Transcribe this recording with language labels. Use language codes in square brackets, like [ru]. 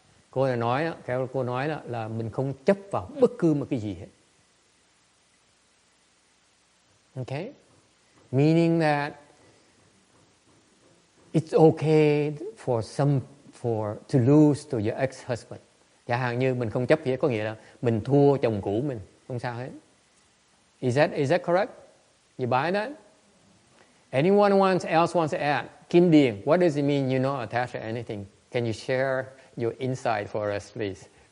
[vi] Cô nói là mình không chấp vào bất cứ một cái gì hết. [en] Okay? Meaning that it's okay to lose to your ex-husband. [vi] Chẳng hạn như mình không chấp gì hết, có nghĩa là mình thua chồng cũ mình, không sao hết. [en] Is that correct? You buy that? Anyone else wants to add? Kim Điền, what does it mean you're not attached to anything? Can you share your insight for us, please?